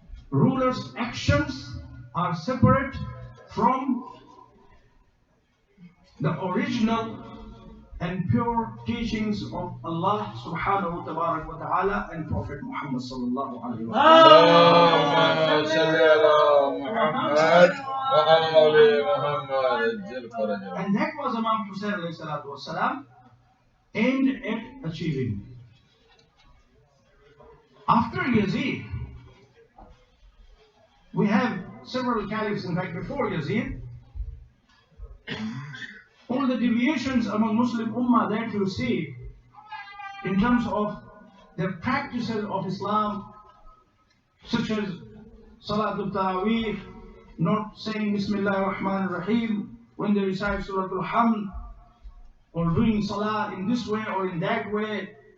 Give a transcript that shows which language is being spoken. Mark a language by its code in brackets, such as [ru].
[en] Rulers' actions are separate from the original and pure teachings of Allah subhanahu wa ta'ala and Prophet Muhammad sallallahu alayhi wa [ar] اللهم صل على محمد وآل محمد اجل فرجه. [en] And that was Imam Hussain alayhi salatu wasalam aimed at achieving. After Yazid, we have several caliphs. In fact, before Yazid, all the deviations among Muslim Ummah that you see in terms of the practices of Islam, such as Salatul Taraweeh, not saying Bismillah ar-Rahman ar-Rahim when they recite Surah Al-Hamd, or doing Salah in this way or in that way,